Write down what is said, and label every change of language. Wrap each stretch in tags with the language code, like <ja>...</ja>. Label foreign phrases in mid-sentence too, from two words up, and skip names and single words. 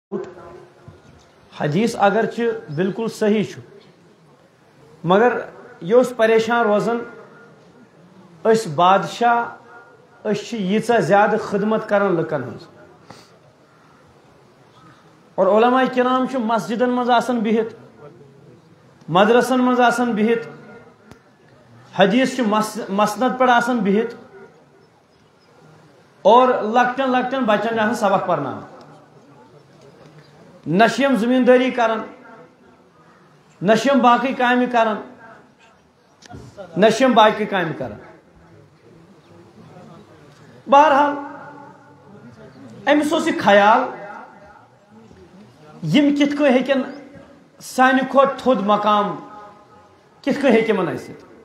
<ks>حدیث اگرچہ بالکل صحیح چھُ مگر یہ پریشان روزان اس بادشاہ ییژہ زیادہ خدمت کران لکن ہز اور علماء کرام چھِ مسجدن مز آسان بہت مدرسن مز آسان بہت حدیث چھِ مسند پہ آسان بہت اور لکٹن لکٹن بچن آسان سبق پرناوان نشیم زمینداری کران نشیم باقی کامہ کران نشیم باقی کامہ کران بہرحال امس اوس یہ خیال یم کت کن ہیکن سانہ کھوت تھود مقام کت کن ہیکہ من ٲسِتھ</ks>